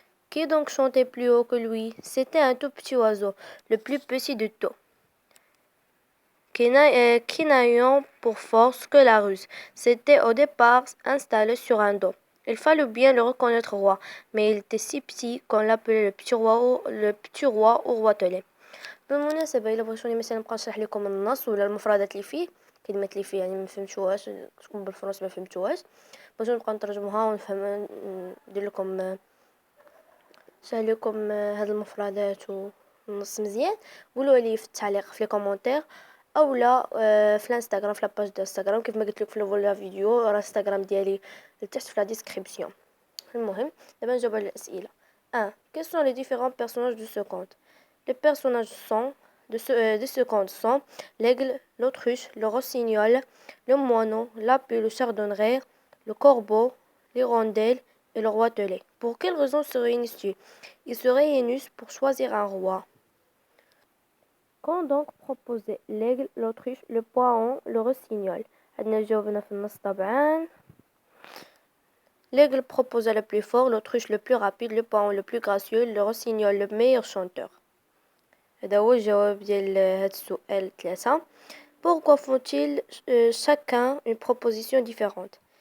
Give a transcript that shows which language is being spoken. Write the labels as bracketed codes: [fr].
[fr] Qui donc chantait plus haut que lui? C'était un tout petit oiseau, le plus petit de tous, qui n'ayant pour force que la ruse. C'était au départ installé sur un dos. Il fallut bien le reconnaître roi, mais il était si petit qu'on l'appelait le petit roi au roitelet. [ar] بالمناسبة إلا بغيتوني مثلا نبقى نشرح لكم النص ولا المفردات اللي فيه كلمات اللي فيه يعني ما فهمتوهاش تكون بالفرنسي ما فهمتوهاش بغيتو نبقى نترجموها ونفهم ندير لكم نشرح لكم هاد المفردات والنص مزيان قولوا لي في التعليق في لي كومونتير اولا في الانستغرام في لاباج ديال الانستغرام كيف ما قلت لك في اول فيديو راه الانستغرام ديالي لتحت في لا ديسكريبسيون. المهم دابا نجاوب على الاسئله. 1. [fr] Quels sont les différents personnages de ce conte? Les personnages de ce conte sont l'aigle, l'autruche, le rossignol, le moineau, la pie, le chardonneret, le corbeau, l'hirondelle et le roitelet. Pour quelles raisons se réunissent-ils? Ils se réunissent pour choisir un roi. Qu'ont donc proposé l'aigle, l'autruche, le paon, le rossignol? [ar] عندنا جاوبنا في النص طبعا. [fr] L'aigle proposa le plus fort, l'autruche le plus rapide, le paon le plus gracieux, le rossignol le meilleur chanteur. [ar] هذا هو الجواب ديال هاد السؤال 3. [fr] Pourquoi font-ils chacun une proposition différente?